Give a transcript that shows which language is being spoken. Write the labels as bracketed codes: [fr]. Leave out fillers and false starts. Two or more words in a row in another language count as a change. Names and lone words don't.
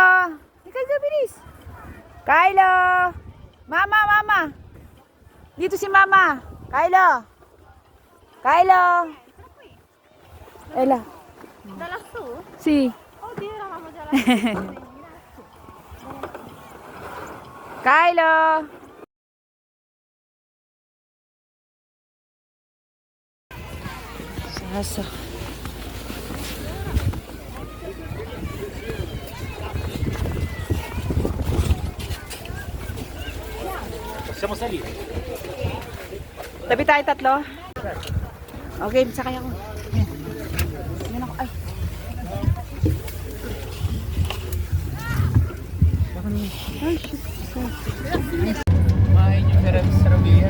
[tl] Halika dito, bilis. Kylo. Mama, Mama. Dito si Mama. Kylo. Kylo. Ela. Dalas to? Si. Oh, di na ako dalas. Kylo. Sasa. [it] Siamo saliti. [tl] Tabi tayo tatlo. Okay, sakay ako. Ayan. Ayan ako. Ay. Ay, shit. Kumain yung sarabia.